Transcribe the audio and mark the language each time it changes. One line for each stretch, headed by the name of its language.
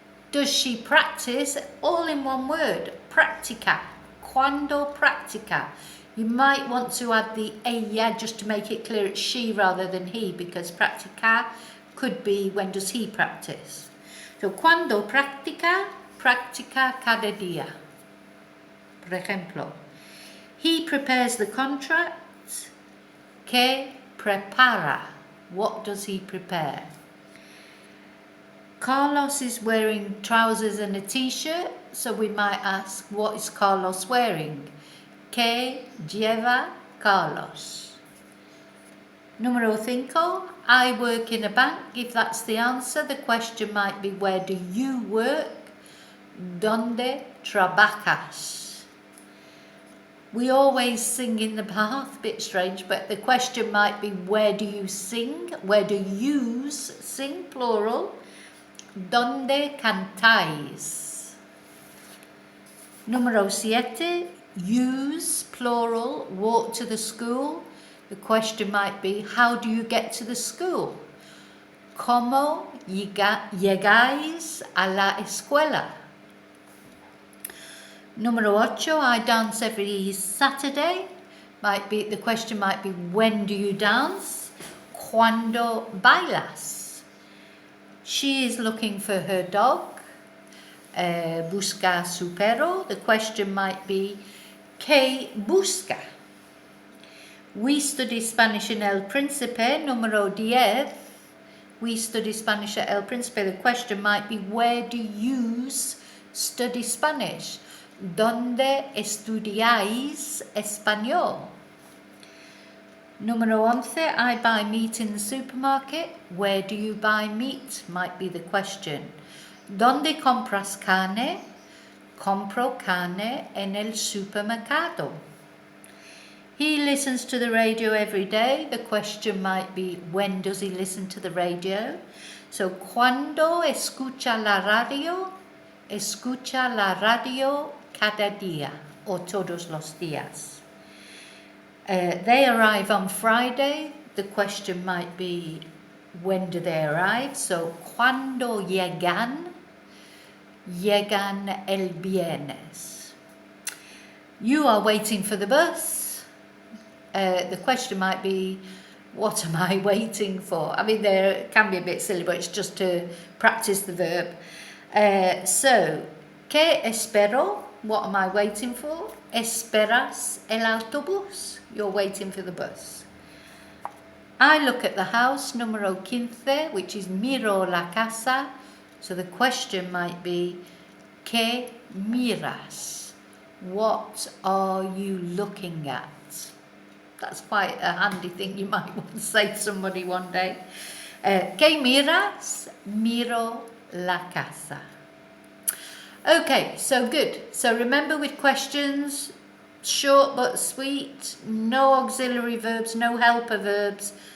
English: Does she practice? All in one word, practica.
Spanish: Cuando practica.
English: You might want to add the ella just to make it clear it's she rather than he, because practica could be when does he practice.
Spanish: So cuando practica, practica cada día. Por ejemplo,
English: he prepares the contract.
Spanish: Que prepara.
English: What does he prepare? Carlos is wearing trousers and a t-shirt, so we might ask, what is Carlos wearing?
Spanish: Que lleva Carlos? Número 5,
English: I work in a bank. If that's the answer, the question might be, where do you work?
Spanish: ¿Dónde trabajas?
English: We always sing in the bath, a bit strange, but the question might be, where do you sing? Where do yous sing, plural?
Spanish: ¿Dónde cantáis?
English: Número 7, yous, plural, walk to the school. The question might be, how do you get to the school?
Spanish: ¿Cómo llegáis a la escuela?
English: Número 8, I dance every Saturday. The question might be, when do you dance?
Spanish: ¿Cuándo bailas?
English: She is looking for her dog.
Spanish: Busca su perro.
English: The question might be,
Spanish: ¿qué busca?
English: We study Spanish in El Príncipe. Número 10. We study Spanish at El Príncipe. The question might be, where do you study Spanish?
Spanish: ¿Dónde estudiáis español?
English: Número 11, I buy meat in the supermarket. Where do you buy meat? Might be the question.
Spanish: ¿Dónde compras carne? Compro carne en el supermercado.
English: He listens to the radio every day. The question might be, when does he listen to the radio?
Spanish: So, ¿cuándo escucha la radio? Escucha la radio cada día, or todos los días.
English: They arrive on Friday. The question might be, when do they arrive?
Spanish: So, ¿cuándo llegan? Llegan el viernes.
English: You are waiting for the bus. The question might be, what am I waiting for? I mean, they can be a bit silly, but it's just to practice the verb. So,
Spanish: ¿qué espero?
English: What am I waiting for?
Spanish: Esperas el autobús.
English: You're waiting for the bus. I look at the house, número 15, which is
Spanish: miro la casa.
English: So the question might be,
Spanish: ¿qué miras?
English: What are you looking at? That's quite a handy thing you might want to say to somebody one day.
Spanish: ¿Qué miras? Miro la casa.
English: Okay, so good. So remember, with questions, short but sweet, no auxiliary verbs, no helper verbs.